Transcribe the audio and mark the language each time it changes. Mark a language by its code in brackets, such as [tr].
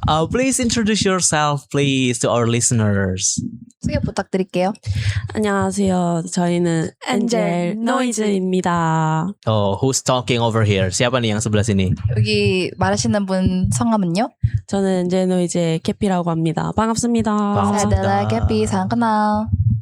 [en] Please introduce yourself, please, to our listeners. [ko] 소개 부탁드릴게요. 안녕하세요. 저희는 엔젤 노이즈입니다. [en] Oh, who's talking over here? [id] Siapa nih yang sebelah sini? [ko] 여기 말하시는 분 성함은요? 저는 엔젤 노이즈의 캐피라고 합니다. 반갑습니다. [id] Saya adalah Kepi, salam kenal.